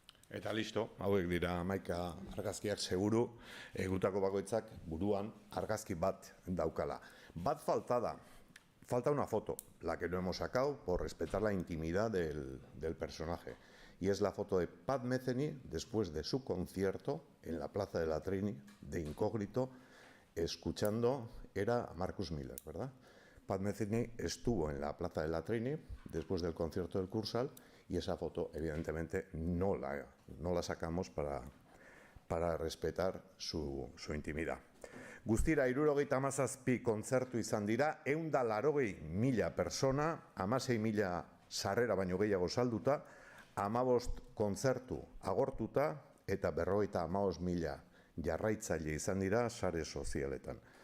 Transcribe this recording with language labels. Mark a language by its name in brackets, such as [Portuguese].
[Basque] Eta listo, hauek dira 11 argazkiak seguru, gutako bakoitzak buruan argazki bat daukala. Bat falta da, [Spanish] falta una foto, la que no hemos sacado por respetar la intimidad del personaje. Y es la foto de Pat Metheny después de su concierto en la Plaza de la Trini, de incógnito, escuchando, era a Marcus Miller, ¿verdad? Pat Metheny estuvo en la Plaza de la Trini después del concierto del Kursaal y esa foto, evidentemente, no la sacamos para respetar su intimidad. [Basque] Guztira, 77 kontzertu izan dira, 180.000 persona, 16.000 sarrera baino gehiago salduta, 15 kontzertu agortuta eta 55.000 jarraitzaile izan dira sare sozialetan.